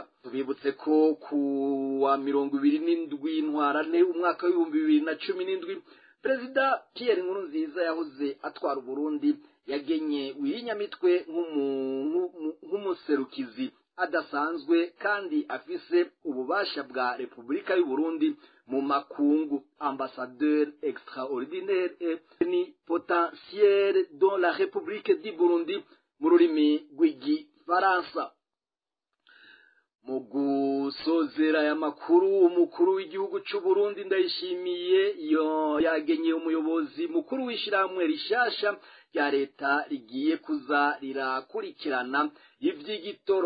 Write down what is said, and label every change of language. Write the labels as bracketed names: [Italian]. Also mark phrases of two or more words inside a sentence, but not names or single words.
[Rundi] Tubibutse ko ku wa 27 Ntwarante umwaka wa 2017 Perezida Pierre Nkurunziza yahoze atwara Burundi yagenye Wirinyamitwe nk'umuserukizi adasanzwe kandi afise ububasha bwa Republika y'u Burundi mu makungu, [French] ambassadeur extraordinaire et potentiel dans la République du Burundi [Rundi] mu rurimi rw'igifaransa. Mu gusozera ya makuru, umukuru w'igihugu c'u Burundi Ndayishimiye yagenye umuyobozi mukuru w'ishiramwe rishasha rya leta rigiye kuza rirakurikirana ivy'igitoro.